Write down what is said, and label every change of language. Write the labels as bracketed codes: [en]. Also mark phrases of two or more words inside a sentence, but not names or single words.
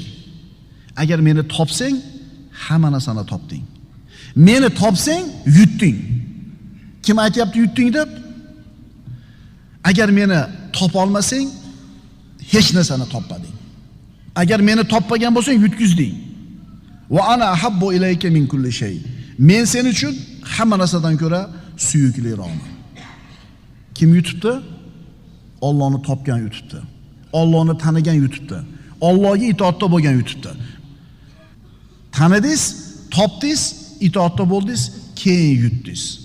[uz] Agar meni topsang, hamma narsani topding. Meni topsang, yutding. Kim aytayapti yutding deb? Agar meni topa olmasang, hech narsani topmading. Agar meni topmagan bo'lsang, yutkizding. [ar] وأنا أحب إليك من كل شيء. [uz] Men sen uchun hamma narsadan ko'ra suyukliroqman. Kim yutibdi? Allohni topgan yutibdi. Allohni tanigan yutibdi. Allohga itoatda bo'lgan yutibdi. Tanidingiz, topdingiz, itoatda bo'ldingiz, keyin yutdingiz.